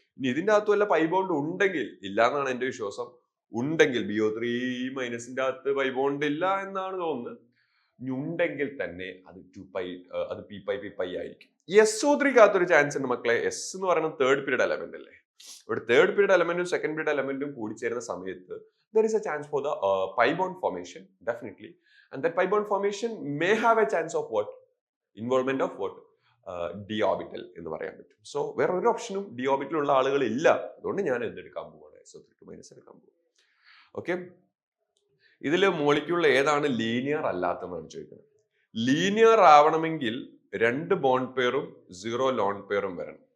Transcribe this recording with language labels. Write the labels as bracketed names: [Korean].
[Malayalam] ഇനി ഇതിന്റെ അകത്ത് വല്ല പൈ ബോണ്ട് ഉണ്ടെങ്കിൽ, ഇല്ല എന്നാണ് എന്റെ വിശ്വാസം, ഉണ്ടെങ്കിൽ BO3 മൈനസിന്റെ അകത്ത് പൈ ബോണ്ട് ഇല്ല എന്നാണ് തോന്നുന്നത്. ഉണ്ടെങ്കിൽ തന്നെ അത് 2π, അത് p ആയിരിക്കും. SO3 ഒരു ചാൻസ് ഉണ്ട് മക്കളെ. S എന്ന് പറയുന്നത് തേർഡ് പീരീഡ് എലമെന്റ് അല്ലേ. ഇവിടെ തേർഡ് പീരീഡ് എലമെന്റും സെക്കൻഡ് പീരീഡ് എലമെന്റും കൂടി ചേരുന്ന സമയത്ത് [English] there is a chance for the pi bond formation definitely, and that pi bond formation may have a chance of what? Involvement of what? [Malayalam] D orbital എന്ന് പറയാൻ പറ്റും. So വേറെ ഒരു ഓപ്ഷനും D orbital ഉള്ള ആളുകൾ ഇല്ല. അതുകൊണ്ട് ഞാൻ എന്തെടുക്കാൻ പോവാണ്? SO3 മൈനസ് എടുക്കാൻ പോകും. ഓക്കെ, ഇതില് മോളിക്യൂൾ ഏതാണ് ലീനിയർ അല്ലാത്തതെന്നാണ് ചോദിക്കുന്നത്. ലീനിയർ ആവണമെങ്കിൽ 2 ബോണ്ട് പേറും 0 ലോൺ പേറും വരണം.